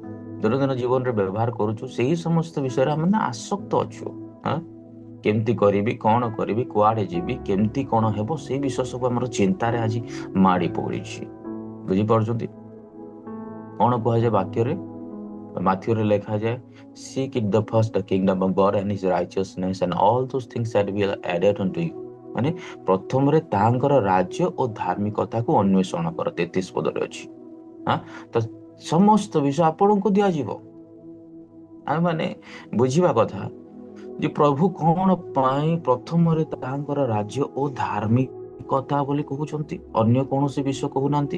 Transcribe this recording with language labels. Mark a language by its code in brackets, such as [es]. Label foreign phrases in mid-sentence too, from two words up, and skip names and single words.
[or] ସେହି ସମସ୍ତ ବିଷୟରେ ଆମେ ଆସକ୍ତ ଅଛୁ। କେମିତି କରିବି, କଣ କରିବି, କୁଆଡେ ଯିବି, କେମିତି କଣ ହେବ, ସେଇ ବିଷୟ ସବୁ ଆମର ଚିନ୍ତାରେ ଆଜି ମାଡ଼ି ପଡିଛି। ବୁଝିପାରୁଛନ୍ତି? କଣ କୁହାଯାଏ ବାକ୍ୟରେ? ମାଥ୍ୟୁରେ ଲେଖାଯାଏ, [en] seek it the first the kingdom of God and his righteousness and all those things that will be added unto you। [or] ମାନେ ପ୍ରଥମରେ ତାଙ୍କର ରାଜ୍ୟ ଓ ଧାର୍ମିକତାକୁ ଅନ୍ୱେଷଣ କର, 33 ପଦରେ ଅଛି। ତ ସମସ୍ତ ବିଷୟ ଆପଣଙ୍କୁ ଦିଆଯିବ। ଆମେ ମାନେ ବୁଝିବା କଥା ଯେ ପ୍ରଭୁ କଣ ପାଇଁ ପ୍ରଥମରେ ତାଙ୍କର ରାଜ୍ୟ ଓ ଧାର୍ମିକତା ବୋଲି କହୁଛନ୍ତି, ଅନ୍ୟ କୌଣସି ବିଷୟ କହୁନାହାନ୍ତି।